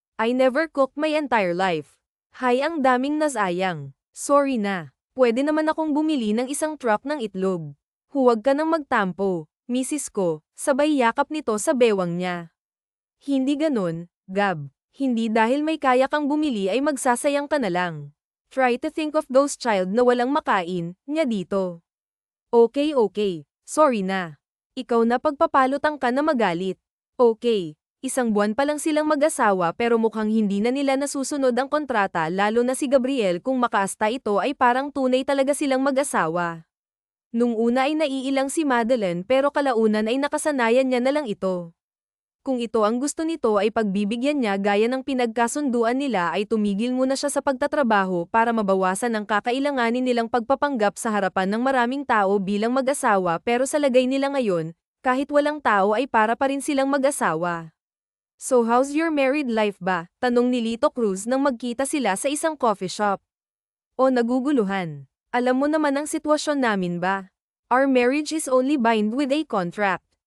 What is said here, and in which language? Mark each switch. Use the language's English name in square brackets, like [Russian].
[English] I never cooked my entire life. [Filipino] Hay, ang daming nasayang. Sorry na. Pwede naman akong bumili ng isang truck ng itlog. Huwag ka nang magtampo, misis ko, sabay yakap nito sa bewang niya. Hindi ganun, Gab. Hindi dahil may kaya kang bumili ay magsasayang ka na lang. [English] Try to think of those child [Filipino] na walang makain, niya dito. [English] Okay. Sorry na. [Filipino] Ikaw na pagpapalutang ka na magalit. Okay. Isang buwan pa lang silang mag-asawa pero mukhang hindi na nila nasusunod ang kontrata lalo na si Gabriel kung makaasta ito ay parang tunay talaga silang mag-asawa. Nung una ay naiilang si Madeline pero kalaunan ay nakasanayan niya na lang ito. Kung ito ang gusto nito ay pagbibigyan niya gaya ng pinagkasunduan nila ay tumigil muna siya sa pagtatrabaho para mabawasan ang kakailanganin nilang pagpapanggap sa harapan ng maraming tao bilang mag-asawa pero sa lagay nila ngayon, kahit walang tao ay para pa rin silang mag-asawa. [English] So how's your married life ba? [Filipino] Tanong ni Lito Cruz nang magkita sila sa isang coffee shop. O naguguluhan. Alam mo naman ang sitwasyon namin ba? [English] Our marriage is only bind with a contract.